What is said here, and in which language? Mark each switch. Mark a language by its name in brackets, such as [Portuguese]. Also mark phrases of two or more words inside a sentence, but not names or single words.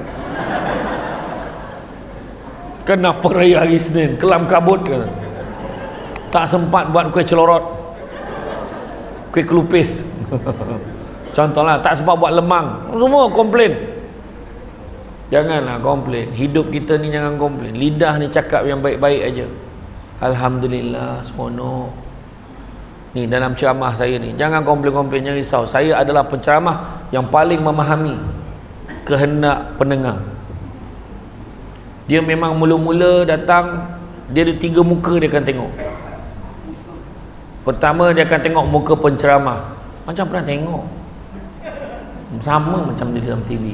[Malay] Kenapa raya hari Senin? Kelam kabut ke? Tak sempat buat kuih celorot, kuih kelupis. Contohlah, tak sempat buat lemang. Semua komplain. Janganlah komplain. Hidup kita ni jangan komplain. Lidah ni cakap yang baik-baik aja. Alhamdulillah, semono. Ni dalam ceramah saya ni, jangan komplain-komplain, jangan risau. Saya adalah penceramah yang paling memahami kehendak pendengar. Dia memang mula-mula datang, dia ada 3 muka dia akan tengok. Pertama, dia akan tengok muka penceramah, macam pernah tengok, sama macam dia dalam TV.